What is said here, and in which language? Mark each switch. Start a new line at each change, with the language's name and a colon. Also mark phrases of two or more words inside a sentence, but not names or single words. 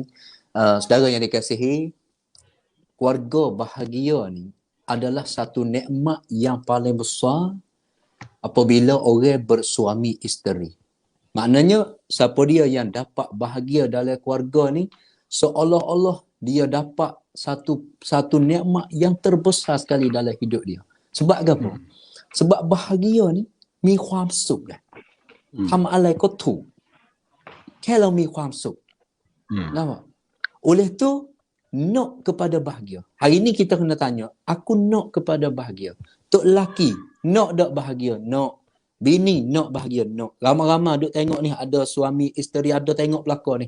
Malay: Saudara yang dikasihi, keluarga bahagia ni adalah satu nikmat yang paling besar apabila orang bersuami isteri. Maknanya siapa dia yang dapat bahagia dalam keluarga ni seolah-olah dia dapat satu nikmat yang terbesar sekali dalam hidup dia. Sebab apa? Sebab bahagia ni
Thai: มีความสุขนะทำอะไรก็ถูกแค่เรามีความสุข nampak?
Malay: Oleh tu nak kepada bahagia. Hari ni kita kena tanya, aku nak kepada bahagia. Tok lelaki nak tak bahagia? Nak. Bini nak bahagia? Nak. Ramai-ramai duk tengok ni ada suami isteri ada tengok pelakon ni.